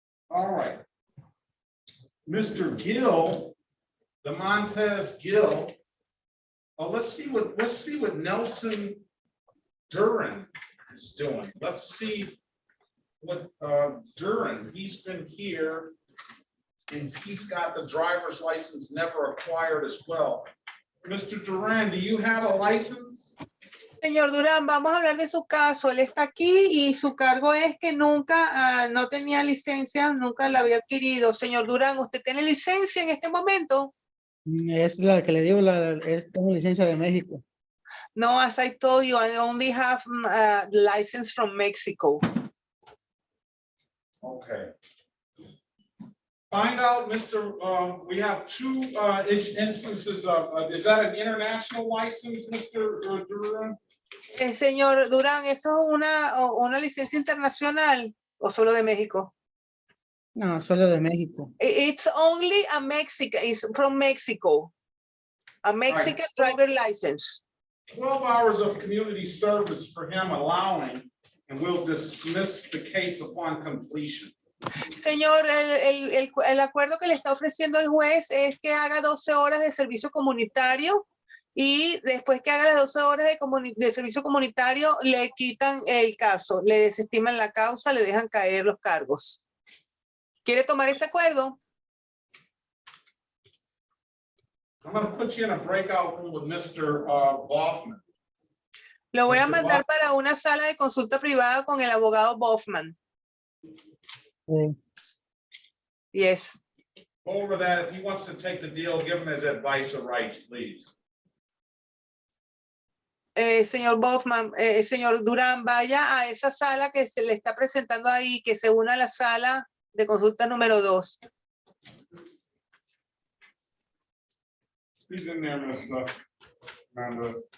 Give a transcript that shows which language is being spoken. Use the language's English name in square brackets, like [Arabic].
[English] All right. Mr. Gill, DeMontez Gill. Let's see what Nelson Duran is doing. Let's see what Duran, he's been here and he's got the driver's license never acquired as well. Mr. Duran, do you have a license? [Spanish] Señor Durán, vamos a hablar de su caso. Él está aquí y su cargo es que nunca, no tenía licencia, nunca la había adquirido. Señor Durán, ¿usted tiene licencia en este momento? Es la que le digo, tengo licencia de México. [English] No, as I told you, I only have license from Mexico. Okay. Find out, Mr. We have two instances of, is that an international license, Mr. Duran? [Spanish] Señor Durán, ¿eso es una licencia internacional o solo de México? No, solo de México. [English] It's only a Mexican, it's from Mexico. A Mexican driver license. 12 hours of community service for him allowing, and we'll dismiss the case upon completion. [Spanish] Señor, el acuerdo que le está ofreciendo el juez es que haga 12 horas de servicio comunitario y después que haga las 12 horas de servicio comunitario le quitan el caso, le desestiman la causa, le dejan caer los cargos. ¿Quiere tomar ese acuerdo? [English] I'm going to put you in a breakout room with Mr. Boffman. [Spanish] Lo voy a mandar para una sala de consulta privada con el abogado Boffman. Sí. [English] Yes. Go over that. If he wants to take the deal, give him his advice or rights, please. [Spanish] Señor Boffman, señor Durán, vaya a esa sala que se le está presentando ahí, que se una a la sala de consulta número 2. [English] He's in there, Miss Amanda.